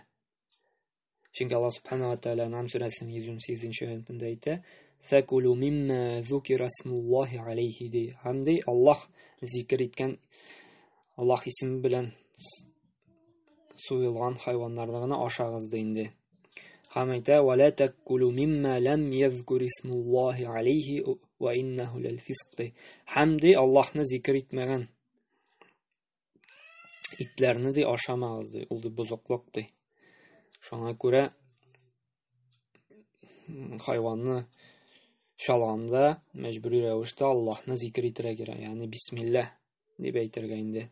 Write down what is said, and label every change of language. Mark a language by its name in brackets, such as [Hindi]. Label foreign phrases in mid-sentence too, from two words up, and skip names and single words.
[Tatar] Чөнки [Arabic] الله سبحانه وتعالى [Tatar] Ан'ам сүрәсенең 118-нче аятында әйтә: [Arabic] "فكلوا مما ذكر اسم الله عليه" [Tatar] ди. Һәм ди Аллаһ зикр иткән, Аллаһ исеме белән суйылган хайваннарны гына ашагыз ди инде. Һәм әйтә: [Arabic] "ولا تأكلوا مما لم يذكر اسم الله عليه وإنه لفسق" ди. [Tatar] Һәм ди Аллаһны зикр итмәгән итләрне ди ашамагыз ди. Ул ди бозыклык ди. Шуңа күрә хайванны чалганда мәҗбүри рәвештә Аллаһны зикр итәргә кирәк, ягъни бисмилла дип әйтергә инде.